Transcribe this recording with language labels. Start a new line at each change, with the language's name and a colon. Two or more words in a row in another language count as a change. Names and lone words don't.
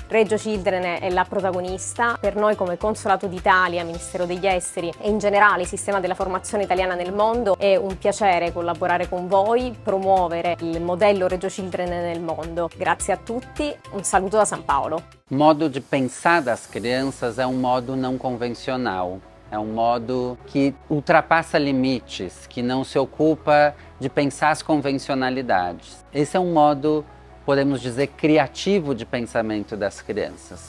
Italian: Reggio Cilden è la protagonista. Per noi come Consolato d'Italia, Ministero degli Esteri e in generale il sistema della formazione italiana nel mondo è un piacere collaborare con voi, promuovere il modello Reggio Cilden nel mondo. Grazie a tutti, un saluto da San Paolo.
Portuguese: O modo de pensar das crianças é modo não convencional. É modo que ultrapassa limites, que não se ocupa de pensar as convencionalidades. Esse é modo, podemos dizer, criativo de pensamento das crianças.